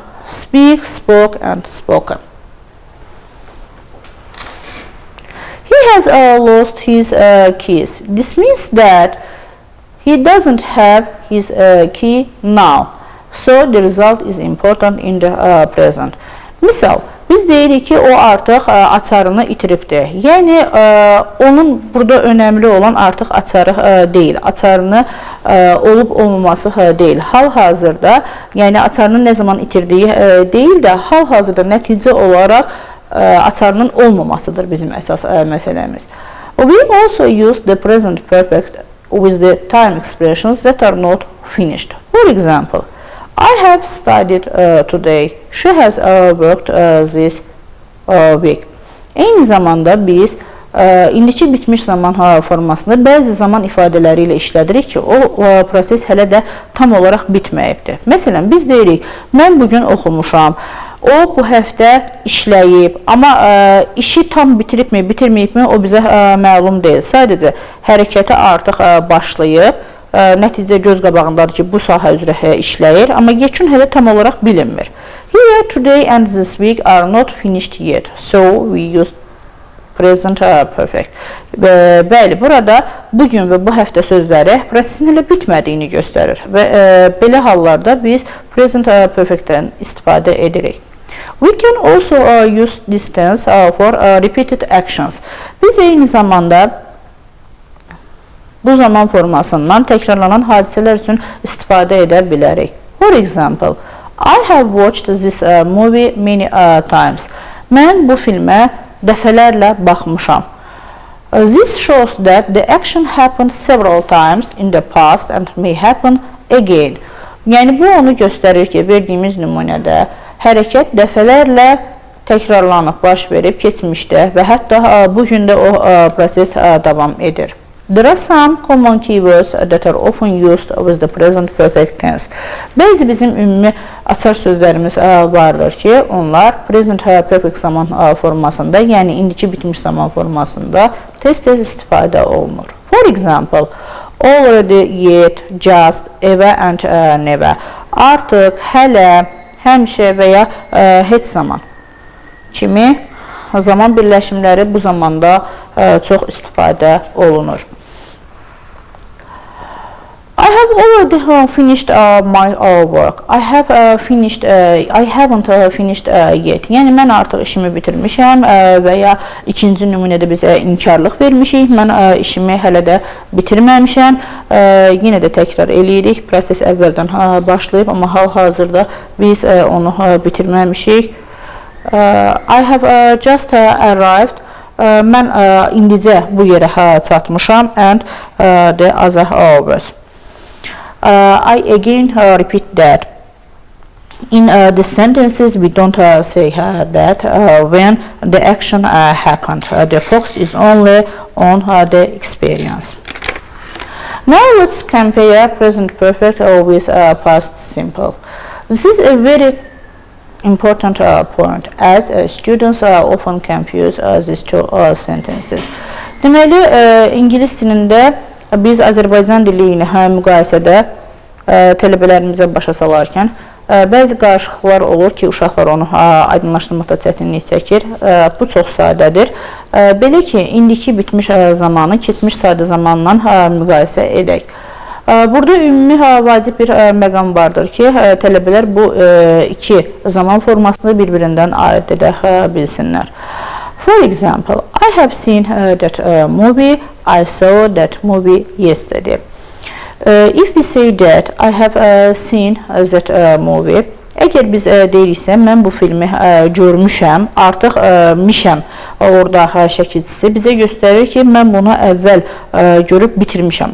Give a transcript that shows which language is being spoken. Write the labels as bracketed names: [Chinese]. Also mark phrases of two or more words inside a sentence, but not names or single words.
[English] Speak, spoke, and spoken. He has lost his keys. This means that he doesn't have his key now. So the result is important in the present. [Azerbaijani] Misal, biz deyirik ki, o artıq açarını itiribdir. Yəni, onun burada önəmli olan artıq açarı deyil. Açarını olub-olmaması deyil. Hal-hazırda, yəni açarının nə zaman itirdiyi deyil də, hal-hazırda nəticə olaraq açarının olmamasıdır bizim əsas məsələmiz. [English] We also use the present perfect with the time expressions that are not finished. For example, I have studied today. She has worked this week. [Azerbaijani] Eyni zamanda biz indiki bitmiş zaman formasını bəzi zaman ifadələri ilə işlədirik ki, o proses hələ də tam olaraq bitməyibdir. Məsələn, biz deyirik, mən bugün oxumuşam. O bu həftə işləyib, amma işi tam bitiribmi, bitirməyibmi, o bizə məlum deyil. Sadəcə hərəkəti artıq başlayıb. Nəticə göz qabağındadır ki, bu sahə üzrə işləyir, amma yekun hələ tam olaraq bilinmir. [English] Here, today and this week are not finished yet, so we use present perfect. [Azerbaijani] Bəli, burada bugün və bu həftə sözləri prosesin hələ bitmədiyini göstərir və belə hallarda biz [English] present perfect'ten [Azerbaijani] istifadə edirik. [English] We can also use this tense for repeated actions. [Azerbaijani] Biz eyni zamanda bu zaman formasından təkrarlanan hadisələr üçün istifadə edə bilərik. [English] For example, I have watched this movie many times. [Azerbaijani] Mən bu filmə dəfələrlə baxmışam. [English] This shows that the action happened several times in the past and may happen again. [Azerbaijani] Yəni bu onu göstərir ki, verdiyimiz nümunədə hərəkət dəfələrlə təkrarlanıb baş verib keçmişdə və hətta bu gün də o proses davam edir. [English] There are some common keywords that are often used with the present perfect tense. [Azerbaijani] Bəzi bizim ümumi açar sözlərimiz vardır ki, onlar [English] present perfect [Azerbaijani] zaman formasında, yəni indiki bitmiş zaman formasında tez-tez istifadə olunur. [English] For example, already, yet, just, ever and never. [Azerbaijani] Artıq, hələ, həmişə və ya heç zaman kimi zaman birləşimləri bu zamanda çox istifadə olunur. [English] I have already finished my work. I haven't finished yet. [Azerbaijani] Yəni mən artıq işimi bitirmişəm və ya ikinci nümunədə bizə inkarlıq vermişik. Mən işimi hələ də bitirməmişəm. Yenə də təkrar eləyirik. Proses əvvəldən başlayıb, amma hal-hazırda biz onu bitirməmişik. [English] I have just arrived. [Azerbaijani] Mən indicə bu yerə çatmışam [English] and the other hours. I again repeat that. In the sentences, we don't say that when the action happened. The focus is only on the experience. Now let's compare present perfect with past simple. This is a very important point as students often confuse these two sentences. [Azerbaijani] Deməli, İngilis dilində biz Azərbaycan dili ilə müqayisədə tələbələrimizə başa salarkən bəzi qarışıqlar olur ki, uşaqlar onu aydınlaşdırmaqda çətinlik çəkir. Bu çox sadədir. Belə ki, indiki bitmiş zamanı keçmiş sadə zamanla müqayisə edək. Burada ümumi vacib bir məqam vardır ki, tələbələr bu iki zaman formasını bir-birindən ayırt edə bilsinlər. [English] For example, I have seen that movie. I saw that movie yesterday. If we say that I have seen that movie, [Azerbaijani] əgər biz deyiriksə, mən bu filmi görmüşəm, artıq mişəm orada şəkilçisi bizə göstərir ki, mən bunu əvvəl görüb bitirmişəm.